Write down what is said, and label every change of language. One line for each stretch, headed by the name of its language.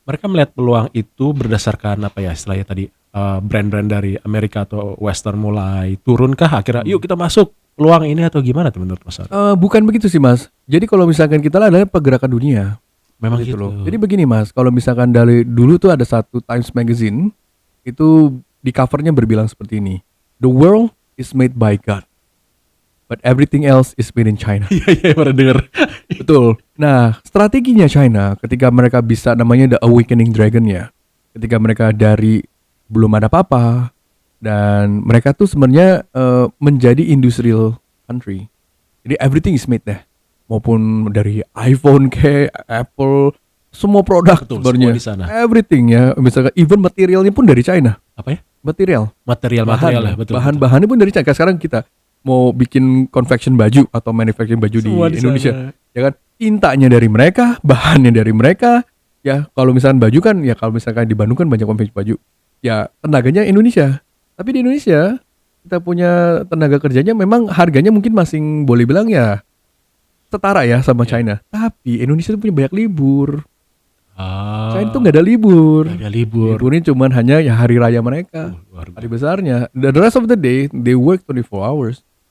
Indonesian: Mereka melihat peluang itu berdasarkan apa ya istilahnya tadi, brand-brand dari Amerika atau Western mulai turunkah akhirnya yuk kita masuk peluang ini atau gimana tuh menurut Mas? Bukan begitu sih Mas. Jadi kalau misalkan kita adalah pergerakan dunia. Memang gitu loh. Jadi begini Mas, kalau misalkan dari dulu tuh ada satu Times Magazine, itu di covernya berbilang seperti ini.
English: The world is made by God, but everything else is made in China.
Indonesian: Iya, pernah dengar. Betul. Nah, strateginya China ketika mereka bisa namanya
English: the awakening dragon
Indonesian: ya. Ketika mereka dari belum ada apa-apa, dan mereka tuh sebenarnya menjadi
English: industrial country.
Indonesian: Jadi
English: everything is made
Indonesian: deh. Maupun dari iPhone ke Apple, semua produk sebenarnya. Everything ya. Misalkan even materialnya pun dari China. Apa ya? Material ya, betul. Bahan-bahannya pun dari China. Sekarang kita mau bikin confection baju atau manufacturing baju semua di Indonesia, ya kan? Tintanya dari mereka, bahannya dari mereka. Ya, kalau misalkan baju kan, ya kalau misalkan di Bandung kan banyak confection baju. Ya, tenaganya Indonesia. Tapi di Indonesia kita punya tenaga kerjanya memang harganya mungkin masing boleh bilang ya setara ya sama China. Tapi Indonesia itu punya banyak libur. China itu nggak ada libur. Liburnya cuma hanya ya hari raya mereka, hari besarnya.
English: The rest of the day they work 24 hours.